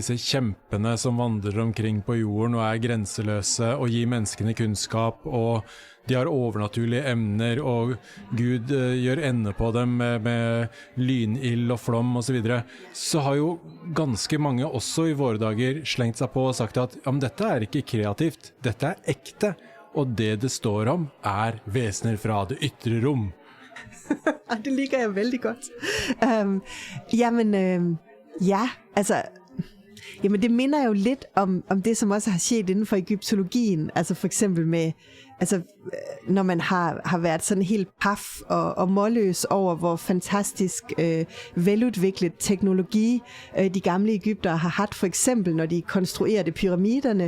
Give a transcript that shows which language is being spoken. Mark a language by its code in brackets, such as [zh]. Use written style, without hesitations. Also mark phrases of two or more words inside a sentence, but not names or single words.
[no] disse kjempene som vandrer omkring på jorden og er grenseløse og gir menneskene kunnskap, og de har overnaturlige emner, og Gud gjør ende på dem med lynild og flom og så videre, så har jo ganske mange også i våre dager slengt seg på og sagt at ja, men dette er ikke kreativt, dette er ekte. Og det står om vesener fra det ytre rum. Det liker jeg veldig godt. [da] Jamen det minder jo lidt om det, som også har sket inden for egyptologien. Altså for eksempel med, altså når man har været sådan helt paf og målløs over, hvor fantastisk veludviklet teknologi de gamle egyptere har haft, for eksempel når de konstruerede pyramiderne.